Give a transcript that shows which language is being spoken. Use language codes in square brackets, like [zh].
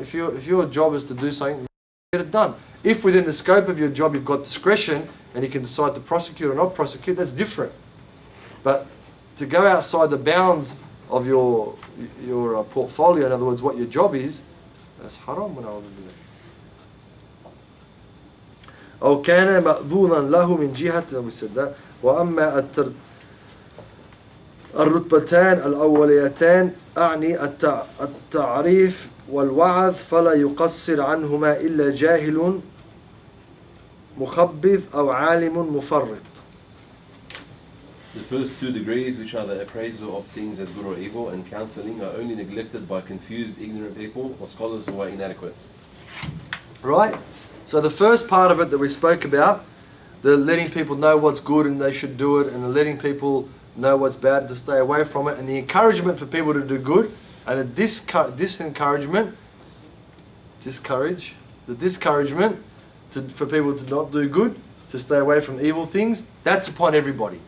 [en] If your job is to do something, get it done. If within the scope of your job you've got discretion and you can decide to prosecute or not prosecute, that's different. But to go outside the bounds of your portfolio, in other words, what your job is, that's haram. [ar] أو كان مأذونا له من جهة، [en] we said that. [ar] وأما الرتبتان الأوليتان أعني التعريف والوعظ فلا يقصر عنهما إلا جاهل مخبث أو عالم مفرط. [en] The first two degrees, which are the appraisal of things as good or evil and counseling, are only neglected by confused, ignorant people or scholars who are inadequate. Right? So the first part of it that we spoke about, the letting people know what's good and they should do it, and the letting people know what's bad to stay away from it, and the encouragement for people to do good, and the discouragement for people to not do good, to stay away from evil things, that's upon everybody.